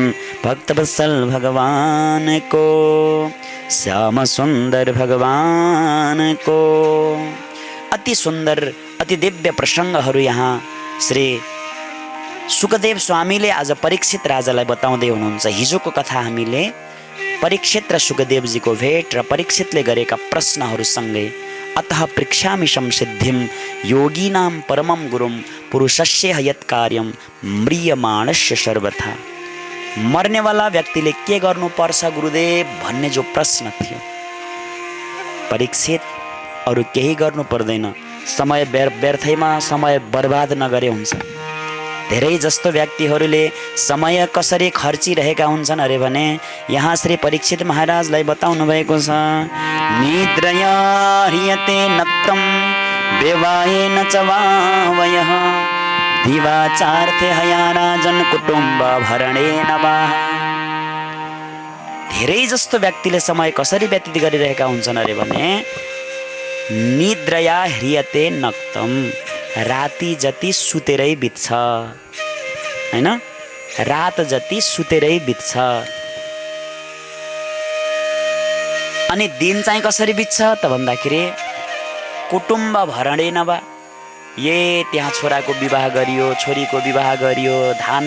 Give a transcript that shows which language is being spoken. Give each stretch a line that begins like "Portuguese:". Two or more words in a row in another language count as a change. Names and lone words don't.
Nepali: भक्तवत्सल भगवानको, श्याम सुन्दर भगवानको अति सुन्दर, अति दिव्य प्रसङ्गहरू यहाँ श्री सुखदेव स्वामीले आज परीक्षित राजालाई बताउँदै हुनुहुन्छ। हिजोको कथा हामीले परीक्षित र सुखदेवजीको भेट र परीक्षितले गरेका प्रश्नहरूसँगै
Sanskrit: अतः पृच्छामि संसिद्धिं योगिनां परमं गुरुं पुरुषस्य यत् कार्यं म्रियमाणस्य सर्वथा।
Nepali: मर्नेवाला व्यक्तिले के गर्नुपर्छ गुरुदेव भन्ने जो प्रश्न थियो, परीक्षित अरू केही गर्नु पर्दैन, समय व्यर्थैमा समय बर्बाद नगरे हुन्छ। धेरै जस्तो व्यक्तिहरूले समय कसरी खर्चिरहेका हुन्छन् अरे भने यहाँ श्री परीक्षित महाराजलाई बताउनु भएको छ।
Sanskrit: निद्रया ह्रियते नक्तम व्यवायेन च वावयः दिवाचार्थे हया राजन कुटुम्ब भरणेन वा।
Nepali: धेरै जस्तो व्यक्तिले समय कसरी व्यतीत गरिरहेका हुन्छन् अरे भने
Sanskrit: निद्रया ह्रियते नक्तम,
Nepali: राति जति सुतेरै बित्छ हैन, रात जति सुतेरै बित्छ। अनि दिन चाहिँ कसरी बित्छ त भन्दाखेरि
Sanskrit: कुटुम्ब भरणेन वा,
Nepali: त्यहाँ छोराको विवाह गरियो, छोरीको विवाह गरियो, धान